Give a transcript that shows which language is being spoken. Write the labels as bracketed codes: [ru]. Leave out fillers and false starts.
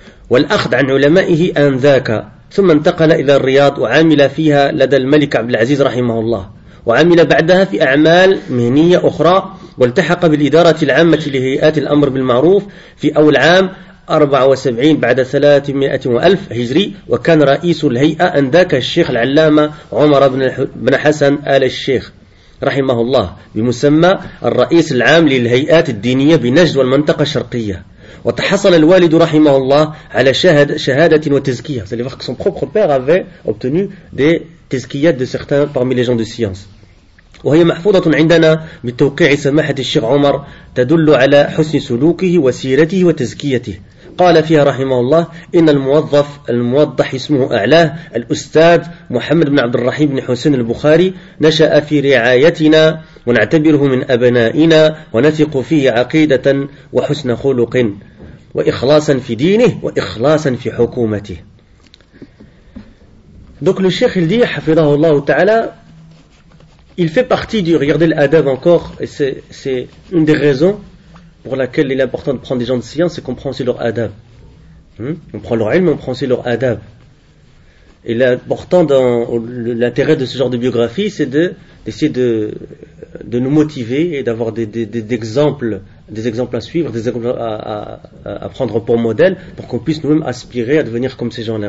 [ar] والأخذ عن علمائه آنذاك ثم انتقل إلى الرياض وعمل فيها لدى الملك عبد العزيز رحمه الله وعمل بعدها في أعمال مهنية أخرى والتحق بالإدارة العامة لهيئات الأمر بالمعروف في أول عام 74 بعد 300,000 هجري وكان رئيس الهيئة أنذاك الشيخ العلامة عمر بن حسن آل الشيخ رحمه الله بمسمى الرئيس العام للهيئات الدينية بنجد والمنطقة الشرقية وتحصل الوالد رحمه الله على شهادة وتزكية. [fr] C'est-à-dire que son propre père avait obtenu des tezkiyat de certains parmi les gens de science. [ar] وهي محفوظة عندنا بتوقيع سماحة الشيخ عمر تدل على حسن سلوكه وسيرته وتزكيته. قال فيها رحمه الله إن الموظف الموضح اسمه أعلاه الأستاذ محمد بن عبد الرحيم بن حسين البخاري نشأ في رعايتنا ونعتبره من أبنائنا ونثق فيه عقيدة وحسن خلق وإخلاصا في دينه وإخلاصا في حكومته. دوك الشيخ الدي حفظه الله تعالى [fr] Il fait partie du regarder l'adab encore, et c'est une des raisons pour laquelle il est important de prendre des gens de science et qu'on prend aussi leur adab. On prend leur ilm, on prend aussi leur adab. Et l'important dans l'intérêt de ce genre de biographie, c'est d'essayer de nous motiver et d'avoir des exemples à suivre, des exemples à prendre pour modèle, pour qu'on puisse nous-mêmes aspirer à devenir comme ces gens-là.